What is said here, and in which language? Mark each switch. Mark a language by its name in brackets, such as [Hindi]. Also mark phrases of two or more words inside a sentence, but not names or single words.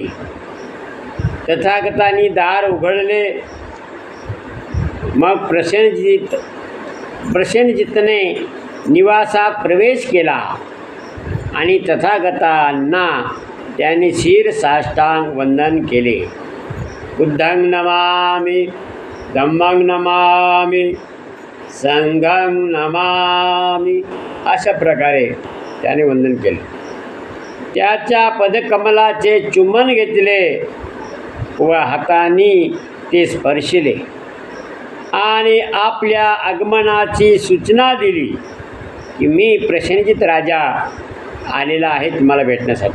[Marathi] तथागतांनी दार उघडले. मग प्रसेनजितने निवासात प्रवेश केला आणि तथागतांना त्यांनी शिर साष्टांग वंदन केले. [Pali] बुद्धं नमामि, धम्मं नमामि, संघं नमामि, [Marathi] अशा प्रकारे त्याने वंदन केले. त्याच्या पदकमलाचे चुंबन घेतले व हातांनी ते स्पर्शिले आणि आपल्या आगमनाची सूचना दिली की मी प्रसेनजित राजा आलेला आहे तुम्हाला भेटण्यासाठी.